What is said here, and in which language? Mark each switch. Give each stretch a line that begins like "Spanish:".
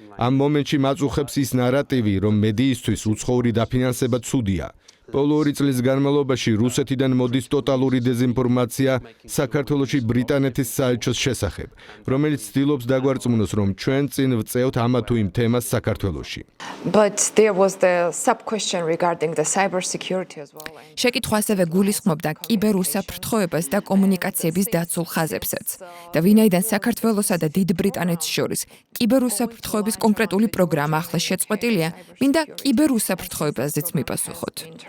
Georgian: ამ მომენტში მაწუხებს ის ნარატივი, რომ მედიისთვის უცხოური დაფინანსება ცუდია. ბოლო 2 წლის განმავლობაში რუსეთიდან მოდის ტოტალური დეზინფორმაცია საქართველოში ბრიტანეთის საელჩოს შესახებ, რომელიც ცდილობს დაგვარწმუნოს, რომ ჩვენ წინ ვწევთ ამა თუ იმ თემას საქართველოში.
English: But there was the sub-question regarding the cyber security as well.
Georgian: შეკითხვა ასევე გულისხმობდა კიბერუსაფრთხოებას და კომუნიკაციების დაცულ ხაზებსაც. და ვინაიდან საქართველოსა და დიდ ბრიტანეთს შორის კიბერუსაფრთხოების კონკრეტული პროგრამა ახლა შეწყვეტილია, მინდა კიბერუსაფრთხოებაზეც მიპასუხოთ.